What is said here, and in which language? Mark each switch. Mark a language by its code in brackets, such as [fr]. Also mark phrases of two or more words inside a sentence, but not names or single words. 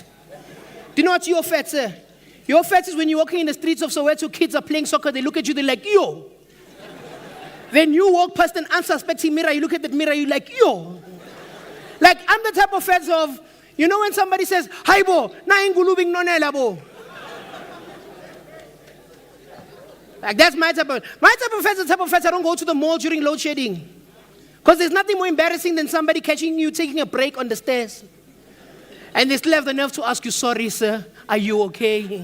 [en] Do you know what your fat, sir? Your fat is when you're walking in the streets of Soweto, kids are playing soccer, they look at you, they're like, yo. Then you walk past an unsuspecting mirror, you look at that mirror, you're like, yo. Like, I'm the type of fat of, you know when somebody says, hi bo, [zu] na ingulubing nonela bo. [en] Like that's my type of fat is the type of fat I don't go to the mall during load shedding. Because there's nothing more embarrassing than somebody catching you taking a break on the stairs. And they still have the nerve to ask you, sorry sir, are you okay?